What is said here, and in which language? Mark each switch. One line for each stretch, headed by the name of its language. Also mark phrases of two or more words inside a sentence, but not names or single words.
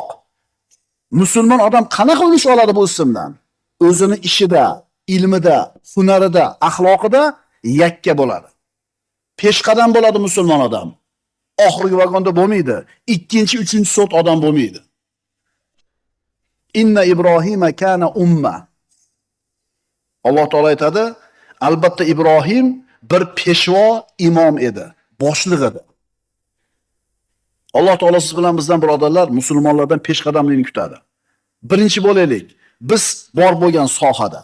Uzbek: Musulmon odam qanaqa ulush oladi bu ismdan? O'zini ishida, ilmida, hunarida, axloqida yakka bo'ladi. Peshqadam bo'ladi musulmon odam. Oxirgi vagonda bo'lmaydi. Ikkinchi, uchinchi sort odam bo'lmaydi.
Arabic: إن إبراهيم كان أمة.
Uzbek: Alloh taolo aytadi, albatta Ibrohim bir peshvo imom edi, boshliq edi. Alloh taolo siz bilan bizdan birodarlar, musulmonlardan peshqadamlikni kutadi. Birinchi bo'laylik, biz bor bo'lgan sohada.